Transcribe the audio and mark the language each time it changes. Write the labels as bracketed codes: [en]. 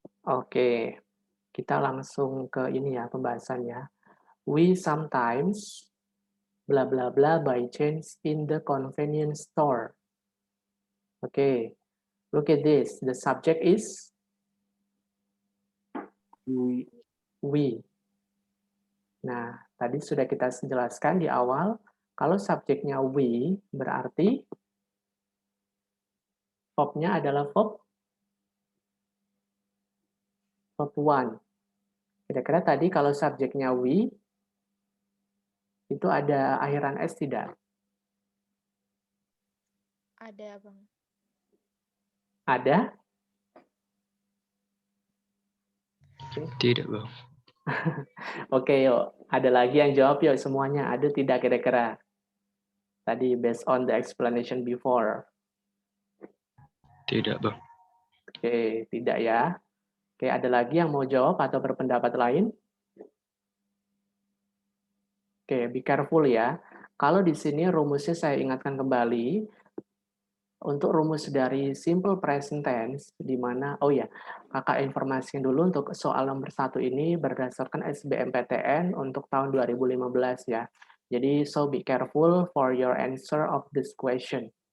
[id] Oke, kita langsung ke ini ya pembahasannya. [en] We sometimes bla bla bla by chance in the convenience store. Oke, look at this. The subject is we. [id] Nah, tadi sudah kita jelaskan di awal, kalau subjeknya we berarti verb-nya adalah verb one. Kira-kira tadi kalau subjeknya we, itu ada akhiran S tidak? Ada, Bang. Ada? Tidak, Bang. Oke, yuk. Ada lagi yang jawab yuk semuanya. Ada tidak kira-kira? Tadi [en] based on the explanation before. [id] Tidak, Bang. Oke, tidak ya. Oke, ada lagi yang mau jawab atau berpendapat lain? Oke, be careful ya. Kalau di sini rumusnya saya ingatkan kembali, untuk rumus dari simple present tense, di mana, oh ya, kakak informasikan dulu untuk soal nomor 1 ini berdasarkan SBMPTN untuk tahun 2015 ya. Jadi, [en] so be careful for your answer of this question.